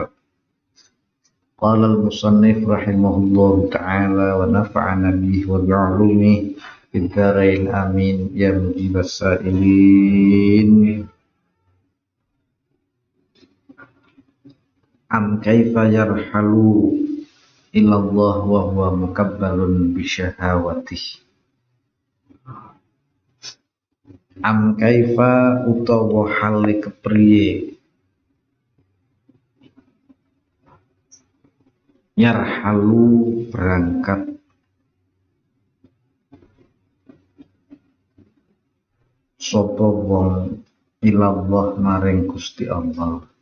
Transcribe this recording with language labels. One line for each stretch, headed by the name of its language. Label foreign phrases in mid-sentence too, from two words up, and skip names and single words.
Arabic: قال المصنف رحمه الله تعالى ونفعنا به وبعلومه بالدارين آمين يا مجيب السائلين. أم كيف يرحل إلى الله وهو مكبل بشهواته. أم كيف
Javanese: utawa hale kepriye yarhalu berangkat sapa wong ilallah maring Gusti Allah.